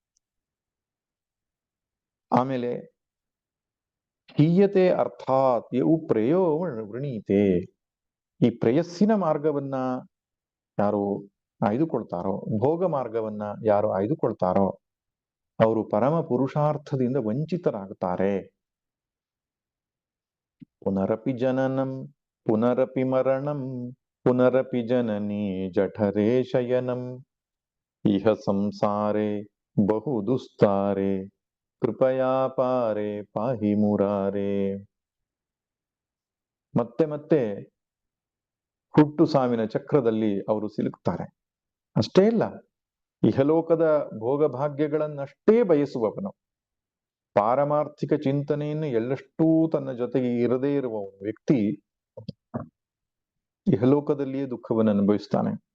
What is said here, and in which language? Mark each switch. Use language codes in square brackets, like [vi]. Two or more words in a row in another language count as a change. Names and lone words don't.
[kn] ಆಮೇಲೆ ಹೀಯತೆ ಅರ್ಥಾತ್ [sa] ಯವು ಪ್ರೇಯೋ ವೃಣೀತೆ, [kn] ಈ ಪ್ರೇಯಸ್ಸಿನ ಮಾರ್ಗವನ್ನ ಯಾರು ಆಯ್ದುಕೊಳ್ತಾರೋ, ಭೋಗ ಮಾರ್ಗವನ್ನ ಯಾರು ಆಯ್ದುಕೊಳ್ತಾರೋ ಅವರು ಪರಮ ಪುರುಷಾರ್ಥದಿಂದ ವಂಚಿತರಾಗುತ್ತಾರೆ. [sa] ಪುನರಪಿ ಜನನಂ ಪುನರಪಿ ಮರಣಂ ಪುನರಪಿ ಜನನಿ ಜಠರೇ ಶಯನಂ ಇಹ ಸಂಸಾರೇ ಬಹು ದುಸ್ತಾರೆ ಕೃಪಯಾ ಪಾರೆ ಪಾಹಿ ಮುರಾರೇ. [kn] ಮತ್ತೆ ಮತ್ತೆ ಹುಟ್ಟು ಸಾವಿನ ಚಕ್ರದಲ್ಲಿ ಅವರು ಸಿಲುಕ್ತಾರೆ. ಅಷ್ಟೇ ಇಲ್ಲ, ಇಹಲೋಕದ ಭೋಗಭಾಗ್ಯಗಳನ್ನಷ್ಟೇ ಬಯಸುವವನು, ಪಾರಮಾರ್ಥಿಕ ಚಿಂತನೆಯನ್ನು ಎಳ್ಳಷ್ಟೂ ತನ್ನ ಜೊತೆಗೆ ಇರದೇ ಇರುವ ವ್ಯಕ್ತಿ ಇಹಲೋಕದಲ್ಲಿಯೇ ದುಃಖವನ್ನು ಅನುಭವಿಸ್ತಾನೆ.